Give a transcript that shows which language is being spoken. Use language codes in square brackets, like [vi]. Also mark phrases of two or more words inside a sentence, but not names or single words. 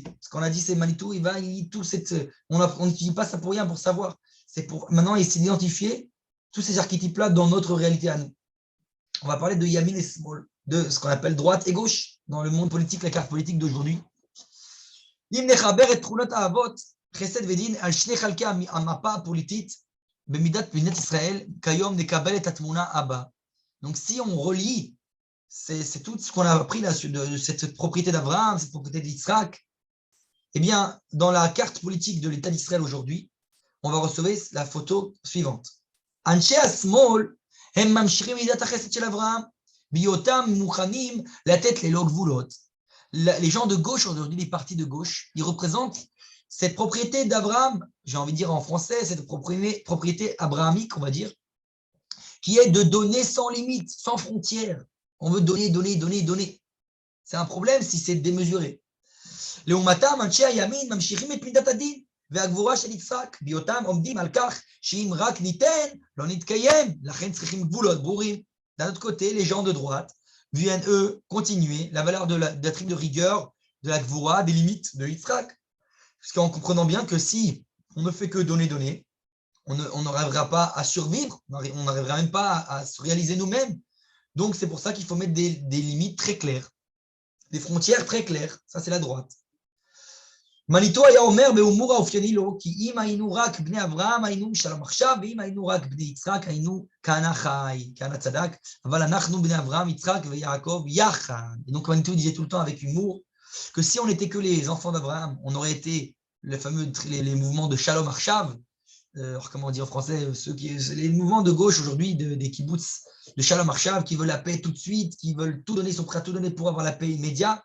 [fr] Ce qu'on a dit, c'est Manitou, il lie tout on n'utilise pas ça pour rien, pour savoir. C'est pour maintenant essayer d'identifier tous ces archétypes-là dans notre réalité à nous. On va parler de Yamin et Small, de ce qu'on appelle droite et gauche dans le monde politique, la carte politique d'aujourd'hui. [he] אם נחבר את תרומת אבות חסד ודין על שני חלקי המפה הפוליטית במידת מדינת ישראל כיום נקבל את התמונה הבאה. [fr] Donc si on relie, c'est tout ce qu'on a appris là de cette propriété d'Abraham, cette propriété d'Yitzhak, eh bien dans la carte politique de l'État d'Israël aujourd'hui, on va recevoir la photo suivante. [he] אנשי השמאל הם ממשיכים מידת החסד של אברהם, בהיותם מוכנים לתת ללא גבולות. [fr] Les gens de gauche aujourd'hui, les partis de gauche, ils représentent cette propriété d'Abraham, j'ai envie de dire en français, cette propriété abrahamique, on va dire, qui est de donner sans limite, sans frontières. On veut donner, donner, donner, donner. C'est un problème si c'est démesuré. [he] לעומתם, אנשי הימין ממשיכים את מידת הדין והגבורה של יצחק, בהיותם עומדים על כך שאם רק ניתן, לא נתקיים, לכן צריכים גבולות ברורים. [fr] D'un autre côté, les gens de droite viennent, eux, continuer la valeur de la tribu de rigueur, de la gvura, des limites de Yitzhak. Parce qu'en comprenant bien que si on ne fait que donner, donner, on n'arrivera pas à survivre, on n'arrivera même pas à se réaliser nous-mêmes. Donc c'est pour ça qu'il faut mettre des limites très claires, des frontières très claires. Ça, c'est la droite. [he] מניטו היה אומר בהומור האופייני לו, כי אם היינו רק בני אברהם, היינו שלום עכשיו, ואם היינו רק בני יצחק, היינו כהנא חי, כהנא צדק, אבל אנחנו בני אברהם, יצחק ויעקב יחד. [fr] Et donc Manitou disait tout le temps avec humour que si on n'était que les enfants d'Abraham, on aurait été les mouvements de Shalom Arshav, comment on dit en français, les mouvements de gauche aujourd'hui, des kibbutz de Shalom Arshav, qui veulent la paix tout de suite, qui veulent tout donner, sont prêts à tout donner pour avoir la paix immédiate.